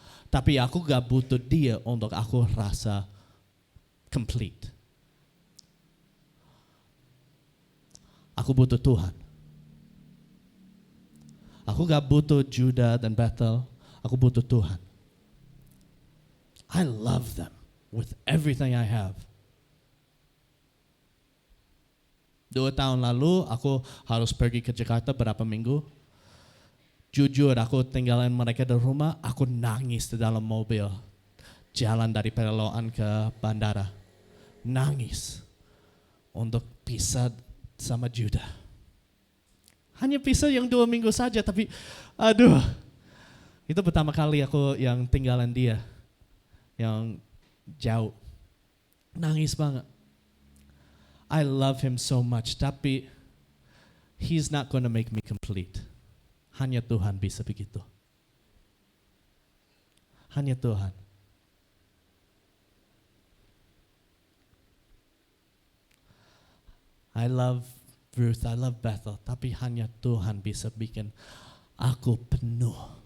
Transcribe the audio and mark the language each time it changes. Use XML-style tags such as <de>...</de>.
<id>Tapi aku gak butuh dia untuk aku rasa complete. Aku butuh Tuhan. Aku gak butuh Judah dan Bethel. Aku butuh Tuhan.</id> <en>I love them with everything I have.</en> <id>2 tahun lalu aku harus pergi ke Jakarta berapa minggu. Jujur aku tinggalin mereka di rumah, aku nangis di dalam mobil. Jalan dari Peloan ke bandara. Nangis untuk pisah sama Judah. Hanya pisah yang 2 minggu saja, tapi aduh. Itu pertama kali aku yang tinggalin dia. Yang jauh. Nangis banget.</id> <en>I love him so much, tapi he's not going to make me complete.</en> <id>Hanya Tuhan bisa begitu. Hanya Tuhan.</id> <en>I love Ruth, I love Bethel,</en> <id>tapi hanya Tuhan bisa bikin aku penuh.</id>